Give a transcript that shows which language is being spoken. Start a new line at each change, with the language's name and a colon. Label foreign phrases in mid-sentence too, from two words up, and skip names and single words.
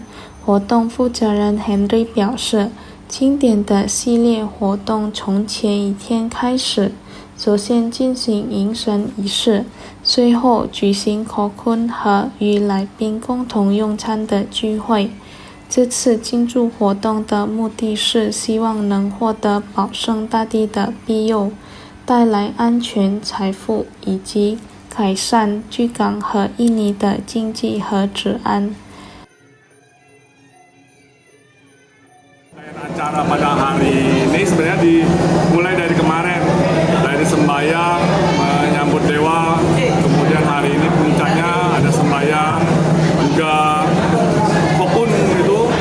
Chinese: 活动负责人 Henry 表示，庆典的系列活动从前一天开始，首先进行迎神仪式，随后举行口坤和与来宾共同用餐的聚会。这次庆祝活动的目的是希望能获得保生大帝的庇佑，带来安全、财富以及改善居港和印尼的经济和治安。
Indonesian: Acara pada hari ini sebenarnya dimulai dari kemarin, dari sembahyang menyambut dewa, kemudian hari ini puncaknya ada sembahyang juga Kokun itu